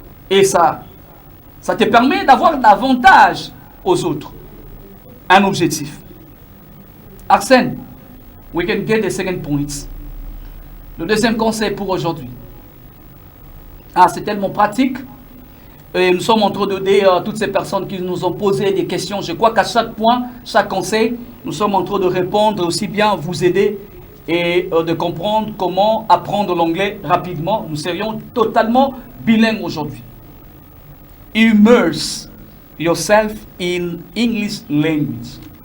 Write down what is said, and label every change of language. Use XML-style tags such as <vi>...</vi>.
<fr>Et ça te permet d'avoir davantage aux autres. Un objectif.</fr> <en>Arsène, we can get the second point.</en> <fr>Le deuxième conseil pour aujourd'hui. Ah, c'est tellement pratique. Et nous sommes en train d'aider toutes ces personnes qui nous ont posé des questions. Je crois qu'à chaque point, chaque conseil, nous sommes en train de répondre, aussi bien vous aider et de comprendre comment apprendre l'anglais rapidement. Nous serions totalement bilingues aujourd'hui.</fr> <en>Immerse yourself in English language.</en>